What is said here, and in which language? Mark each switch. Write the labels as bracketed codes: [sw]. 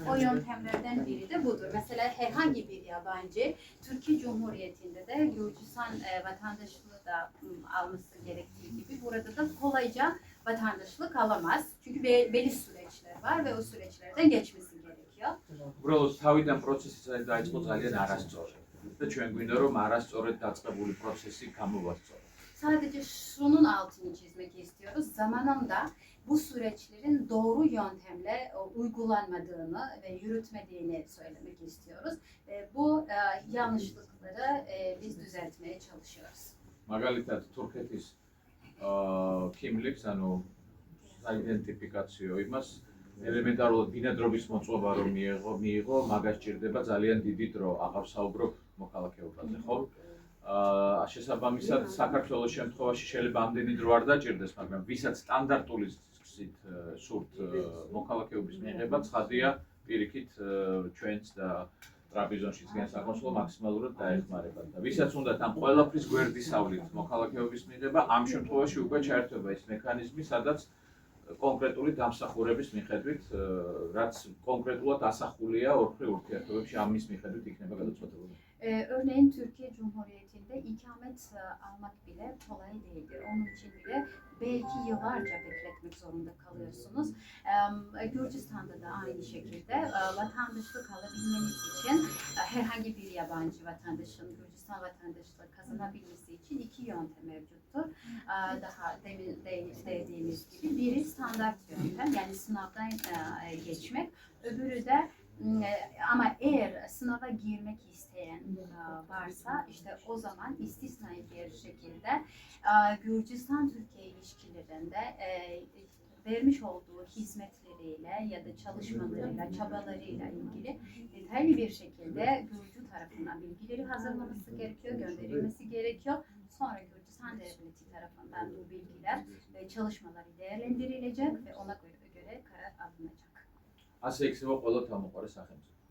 [tr] O yöntemlerden biri de budur. Mesela herhangi bir yabancı Türkiye Cumhuriyeti'nde de Gürcistan vatandaşlığı da alması gerektiği gibi burada da kolayca vatandaşlık alamaz. Çünkü belli süreçler var ve o süreçlerden geçmesi gerekiyor. [ka] Uბრალოდ თავიდან პროცესი დაიწყო ძალიან არასწორად. და ჩვენ გვინდა რომ არასწორად დაწყებული პროცესი გამოვასწოროთ. [tr] Sadece şunun altını çizmek istiyoruz. Zamanında bu süreçlerin doğru yöntemle uygulanmadığını ve yürütmediğini söylemek istiyoruz. Bu yanlışlıkları biz düzeltmeye çalışıyoruz. [ka] მაგალითად, თურქეთის ქიმლიქს, ანუ საიდენტიფიკაციო იმას ელემენტარულად ბინადრობის მოწყობა რომ მიიღო, მაგას ჭირდება ძალიან დიდი დრო, აღარ ვსაუბრობ მოქალაქეობაზე, ხო? შესაბამისად, საქართველოს შემთხვევაში შეიძლება ამდენი დრო არ დაჭირდეს, მაგრამ ვისაც სტანდარტული სურთ მოქალაქეობის მიღება, ცხადია, პირიქით ჩვენც და ტრაპიზონშიც განსაკუთრებულად მაქსიმალურად დაეხმარებათ. და ვისაც უნდათ ამ ყველაფრის გვერდისავლით მოქალაქეობის მიღება, ამ შემთხვევაში უკვე ჩაერთვება ის მექანიზმი, სადაც კონკრეტული დამსახურების მიხედვით, რაც კონკრეტულად ასახულია ორქრი ურთიერთობებში, ამის მიხედვით იქნება გადაწყვეტილება. [tr] Örneğin Türkiye Cumhuriyeti'nde ikamet almak bile kolay değildir. Onun için bile belki yıllarca bekletmek zorunda kalıyorsunuz. Gürcistan'da da aynı şekilde vatandaşlık alabilmeniz için herhangi bir yabancı vatandaşın Gürcistan vatandaşlığı kazanabilmesi için iki yöntem mevcuttur. Daha demin dediğimiz gibi biri standart yöntem, yani sınavdan geçmek, öbürü de ama eğer sınava girmek isteyen varsa işte o zaman istisnai bir şekilde Gürcistan-Türkiye ilişkilerinde vermiş olduğu hizmetleriyle ya da çalışmalarıyla, çabalarıyla ilgili detaylı bir şekilde Gürcü tarafından bilgileri hazırlaması gerekiyor, gönderilmesi gerekiyor. Sonra Gürcistan devleti tarafından bu bilgiler ve çalışmaları değerlendirilecek ve ona göre karar alınacak. [ka] ასე იქნება ყველა თავმოყარე სახელმწიფო.